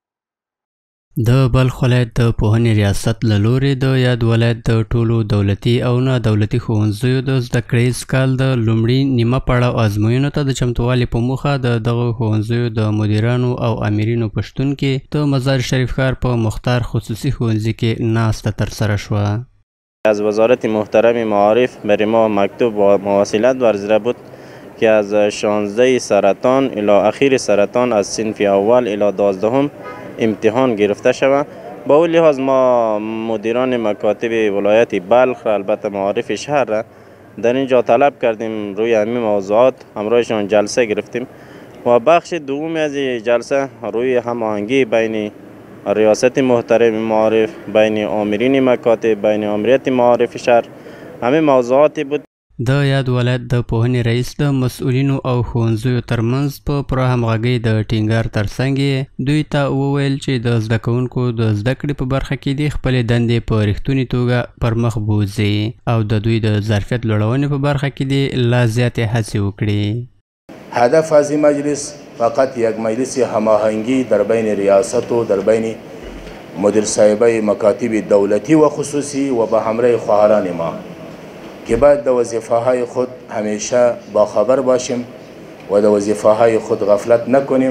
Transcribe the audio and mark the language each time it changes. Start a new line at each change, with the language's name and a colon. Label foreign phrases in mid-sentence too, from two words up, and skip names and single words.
Pashto: د بلخ ولایت د پوهنې ریاست له لورې د یاد ولایت د ټولو دولتي او نه دولتي ښوونځیو د زده کړیز کال د لومړي نیمه پړاو ازموینو ته د چمتووالي په موخه د دغو ښوونځیو د مدیرانو او امیرینو په شتون کې د مزار شریف ښار په مختار خصوصي ښوونځي کې ناسته ترسره شوه.
Persian: از وزارت محترم معارف برای ما مکتوب و مواصلت ورزیده بود که از 16 سرطان الی اخیر سرطان از صنف اول الی 12 امتحان گرفته شود. با اون لحاظ ما مدیران مکاتب ولایت بلخ البته معارف شهر را در اینجا طلب کردیم، روی همین موضوعات همراهشان جلسه گرفتیم و بخش دوم از جلسه روی هماهنگی بین ریاست محترم معارف، بین آمرین مکاتب، بین آمریت معارف شهر همه موضوعاتی بود.
Pashto: د یاد ولایت د پوهنې رئیس د مسؤلینو او ښوونځیو ترمنځ په پوره همغږۍ د ټینګار ترڅنګ دوی ته وویل چې د زده کوونکو د زده کړې په برخه کې د خپلې دندې په رښتونې توګه پر مخ بوځي او د دوی د ظرفیت لوړونې په برخه کې د لا زیاتې هڅې وکړي.
Persian: هدف از این مجلس فقط یک مجلس هماهنگی در بین ریاست و در بین مدیر صاحبای مکاتب دولتی و خصوصی و به همراه خواهران ما که باید در وظیفه های خود همیشه باخبر باشیم و در وظیفه های خود غفلت نکنیم.